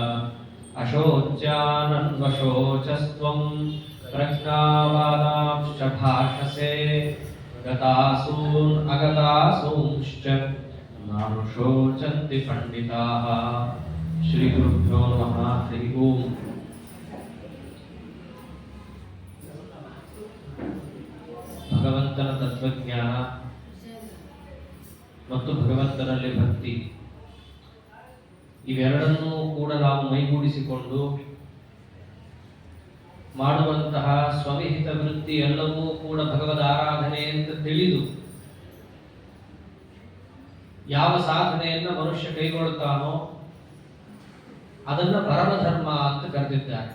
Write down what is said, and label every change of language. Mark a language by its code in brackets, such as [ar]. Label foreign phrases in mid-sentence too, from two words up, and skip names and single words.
[sa] अशोच्यानन्वशोचस्त्वं प्रज्ञावादांश्च भाषसे गतासून् अगतासूंश्च नानुशोचन्ति पंडिताः। श्री गुरुभ्यो नमः। हरि ओम्। [kn] ಭಗವಂತನ ತತ್ವಜ್ಞಾನ ಮತ್ತು ಭಗವಂತನಲ್ಲಿ ಭಕ್ತಿ ಇವೆರಡನ್ನೂ ಕೂಡ ನಾವು ಮೈಗೂಡಿಸಿಕೊಂಡು ಮಾಡುವಂತಹ ಸ್ವವಿಹಿತ ವೃತ್ತಿ ಎಲ್ಲವೂ ಕೂಡ ಭಗವದ್ ಆರಾಧನೆ ಅಂತ ತಿಳಿದು ಯಾವ ಸಾಧನೆಯನ್ನ ಮನುಷ್ಯ ಕೈಗೊಳ್ತಾನೋ ಅದನ್ನ ಪರಮಧರ್ಮ ಅಂತ ಕರೆದಿದ್ದಾರೆ.